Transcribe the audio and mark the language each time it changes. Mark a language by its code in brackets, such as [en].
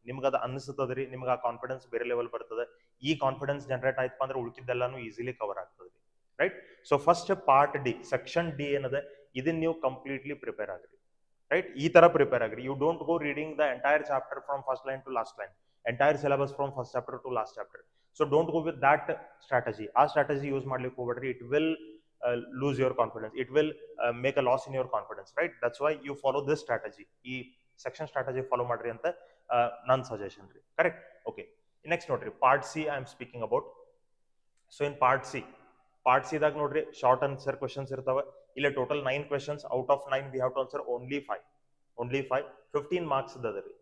[kn] ನಿಮ್ಗೆ ಅದು ಅನಿಸ್ತದ್ರಿ, ನಿಮ್ಗೆ ಆ ಕಾನ್ಫಿಡೆನ್ಸ್ ಬೇರೆ ಲೆವೆಲ್ ಬರ್ತದೆ. ಈ ಕಾನ್ಫಿಡೆನ್ಸ್ ಜನರೇಟ್ ಆಯ್ತು ಅಂದ್ರೆ ಉಳಿಕಿದ್ದೆಲ್ಲಾನು ಈಸಿಲಿ ಕವರ್ ಆಗ್ತದೆ, right. So first part D section D ಏನದ ಇದನ್ನ ನೀವು ಕಂಪ್ಲೀಟ್ಲಿ ಪ್ರಿಪೇರ್ ಆಗ್ರಿ, ರೈಟ್. ಈ ತರ prepare agri. [en] You don't go reading the entire chapter from first line to last line, entire syllabus from first chapter to last chapter. So don't go with that strategy. [kn] ಆ strategy use ಮಾಡ್ಲಿಕ್ಕೆ ಹೋಗ್ಬೇಡ್ರಿ. [en] It will lose your confidence. It will make a loss in your confidence, right? That's why you follow this strategy. [kn] ಈ section strategy follow ಮಾಡ್ರಿ ಅಂತ ನನ್ನ suggestion ರೀ. Correct. [en] Okay, next ನೋಡ್ರಿ part C I am speaking about. So in part C ದಾಗ ನೋಡ್ರಿ short answer questions ಇರ್ತಾವೆ. ಇಲ್ಲಿ total 9 questions. Out of 9 we have to answer only 5. 15 marks ಅದ ರೀ.